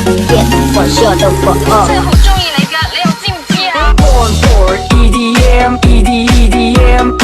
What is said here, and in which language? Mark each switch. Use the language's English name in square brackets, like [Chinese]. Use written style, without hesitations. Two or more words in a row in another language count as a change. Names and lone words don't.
[English] Yeah, what's your the fuck up? [Cantonese] 真係好中意你㗎，你又知唔知啊 [English] Born for EDM, EDM.